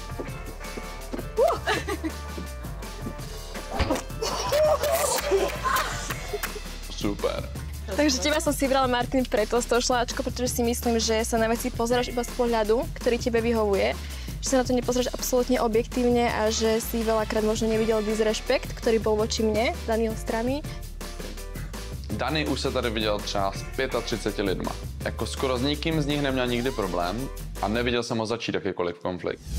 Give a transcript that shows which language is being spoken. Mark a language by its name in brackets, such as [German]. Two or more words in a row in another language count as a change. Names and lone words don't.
[Slovak] Super. Takže teba som si vybrala, Martin, preto z toho šláčko, pretože si myslím, že sa na veci pozeráš iba z pohľadu, ktorý tebe vyhovuje, že sa na to nepozeráš absolútne objektívne a že si veľakrát možno nevidel disrespekt, ktorý bol voči mne, z Daniho strany. [Czech] Dani už se tady viděl třeba s 35 lidma. Jako skoro s nikým z nich neměl nikdy problém a neviděl jsem ho začít jakýkoliv konflikt.